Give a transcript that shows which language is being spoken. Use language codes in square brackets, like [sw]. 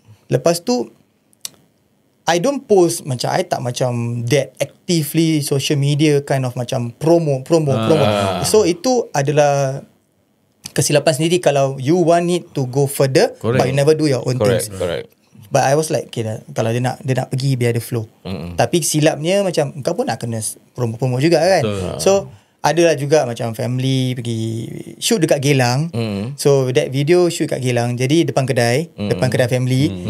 [ms] Lepas tu [en] I don't post macam I [ms] tak macam [en] that actively social media kind of macam promo. So [ms] itu adalah kesilapan sendiri kalau [en] you want it to go further. Correct. But you never do your own things. Correct. But I was like okay, [ms] kalau dia nak pergi biar ada [en] flow. [ms] Tapi silapnya macam kau pun nak kena promo juga kan. So adalah juga macam family pergi shoot dekat Geylang. [en] So that video shoot [ms] kat [en] Geylang. [ms] Jadi depan kedai family.